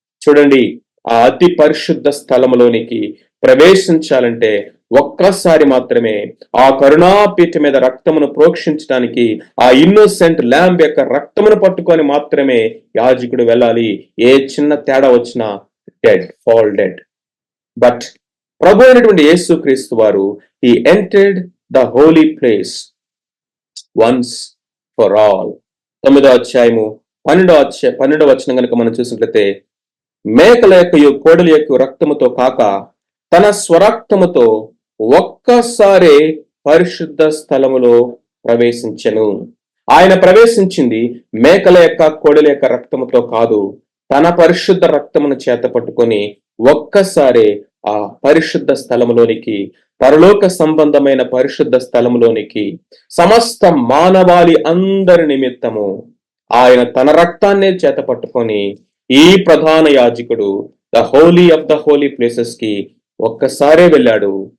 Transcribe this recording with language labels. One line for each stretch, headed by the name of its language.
Telugu: చూడండి, ఆ అతి పరిశుద్ధ స్థలంలోనికి ప్రవేశించాలంటే ఒక్కసారి మాత్రమే ఆ కరుణాపీఠ మీద రక్తమును ప్రోక్షించడానికి, ఆ ఇన్నోసెంట్ ల్యాంబ్ యొక్క రక్తమును పట్టుకొని మాత్రమే యాజకుడు వెళ్ళాలి. ఏ చిన్న తేడా వచ్చినా డెడ్, ఫాల్ డెడ్.
English: but
Telugu: ప్రభు అయినటువంటి యేసు క్రీస్తు వారు
English: he entered the holy place once for all.
Telugu: 9వ అధ్యాయము 12వ వచనం కనుక మనం చూసినట్లయితే, మేకల యొక్క కోడల యొక్క రక్తముతో కాక తన స్వరక్తముతో ఒక్కసారే పరిశుద్ధ స్థలములో ప్రవేశించెను. ఆయన ప్రవేశించింది మేకల యొక్క కోడల యొక్క రక్తముతో కాదు, తన పరిశుద్ధ రక్తమును చేత పట్టుకొని ఒక్కసారే ఆ పరిశుద్ధ స్థలములోనికి, పరలోక సంబంధమైన పరిశుద్ధ స్థలములోనికి, సమస్త మానవాళి అందరి నిమిత్తము ఆయన తన రక్తాన్నే చేత పట్టుకొని ఈ ప్రధాన యాజకుడు the holy of the holy places కి ఒక్కసారే వెళ్ళాడు.